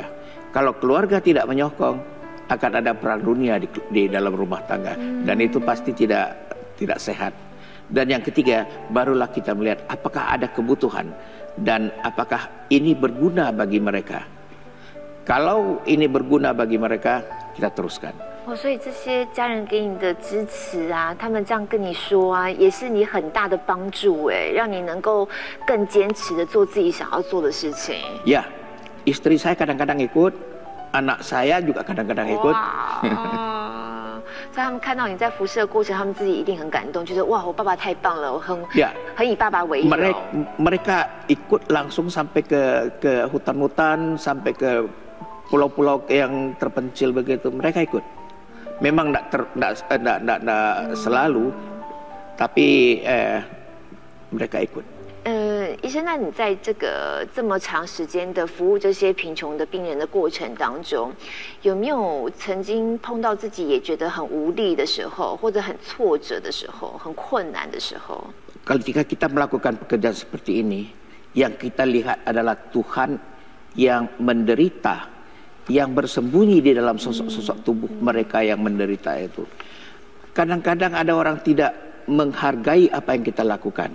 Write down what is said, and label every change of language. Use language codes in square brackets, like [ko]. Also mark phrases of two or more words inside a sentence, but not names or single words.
[id] Kalau keluarga tidak menyokong, akan ada perang dunia di dalam rumah tangga. Dan itu pasti tidak sehat. Dan yang ketiga, barulah kita melihat apakah ada kebutuhan dan apakah ini berguna bagi mereka. Kalau ini berguna bagi mereka, kita teruskan. [zh] 哦，所以这些家人给你的支持啊，他们这样跟你说啊，也是你很大的帮助哎，让你能够更坚持的做自己想要做的事情。 [id] Ya, istri saya kadang-kadang ikut, anak saya juga kadang-kadang ikut. [zh] 所以他们看到你在辐射的过程，他们自己一定很感动，觉得哇，我爸爸太棒了，我很以爸爸为荣。 [id] Mereka ikut langsung sampai ke hutan-hutan, sampai ke pulau-pulau yang terpencil begitu. Mereka ikut. Memang tidak selalu, tapi mereka ikut. [zh] 医生，那你在这么长时间的服务这些贫穷的病人的过程当中，有没有曾经碰到自己也觉得很无力的时候，或者很挫折的时候，很困难的时候？ [id] Ketika kita melakukan pekerjaan seperti ini, yang kita lihat adalah Tuhan yang menderita, yang bersembunyi di dalam sosok-sosok tubuh mereka yang menderita itu. Kadang-kadang ada orang tidak menghargai apa yang kita lakukan.